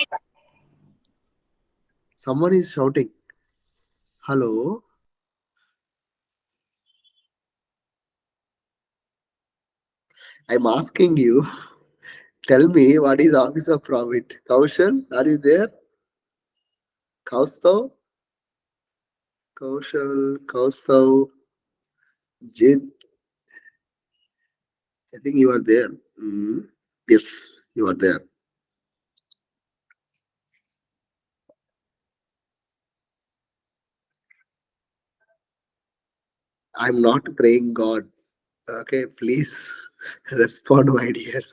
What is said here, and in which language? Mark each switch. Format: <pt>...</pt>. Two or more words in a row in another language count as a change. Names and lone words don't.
<en>Someone is shouting. Hello? I'm asking you. Tell me what is office of profit. Kaushal, are you there? Kaustav? Kaustav, Jit. I think you are there. Yes, you are there. I'm not praying God. Okay, please respond, my dears.</en>